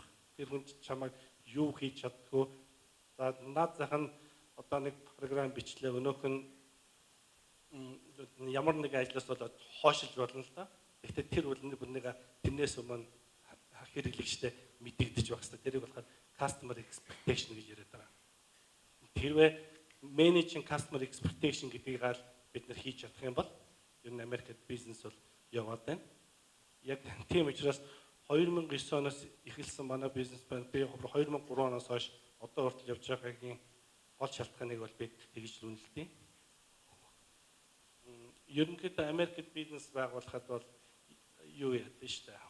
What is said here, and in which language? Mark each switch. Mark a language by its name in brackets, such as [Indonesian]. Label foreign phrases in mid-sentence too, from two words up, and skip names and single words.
[Mongolian] Тэр хүн чамайг юу хийж чаддгүй. За наад зах нь одоо нэг програм бичлээ өнөөх нь ямар нэг ажлаас болоод хоошилж болно л да. Гэхдээ тэр бүр нэг тэрнээс өмнө хэрэглэгчтэй мэдэгдэж байх хэрэгтэй. Тэрийг болохоор [English] customer expectation [Mongolian] гэж яриад байгаа. Хэрвээ [English] managing customer expectation [Mongolian] гэдгийг бид нар хийж чадах юм бол ер нь Америкт бизнес бол яваад байна. Яг тийм учраас 2009 оноос эхэлсэн манай бизнес байна. Би 2003 оноос хойш одоо хүртэл явж байгаагийн гол шалтгааныг бол би тэгж үнэлдэг. Ерөнхийдөө Америкт бизнес байгуулахад бол юу яадаг шүү дээ.